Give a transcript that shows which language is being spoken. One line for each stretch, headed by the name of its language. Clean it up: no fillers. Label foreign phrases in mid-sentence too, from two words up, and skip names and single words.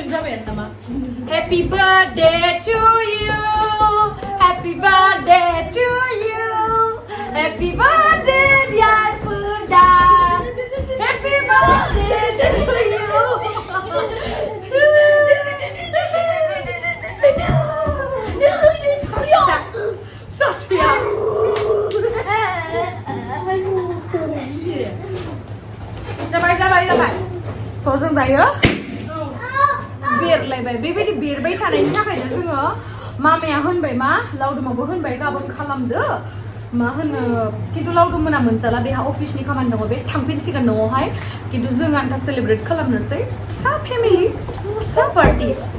Bodo: jaben nama
English: Happy birthday to you Happy birthday to you Happy birthday dear Furda Happy birthday to you
Bodo: Saskia Jabai So जों दायो बेरलायबाय बेबायदि बेरबाय थानायनि थाखायनो जोङो मामाया होनबाय मा लावदुमाबो होनबाय गाबोन खालामदो मा होनो खिन्थु लावदुम मोना मोनजाला बेहा अफिसनि खामानि दङ बे थांफिनसिगोन न'आवहाय खिन्थु जों आन्था सेलिब्रेट खालामनोसै फिसा फेमिलि फिसा पार्टि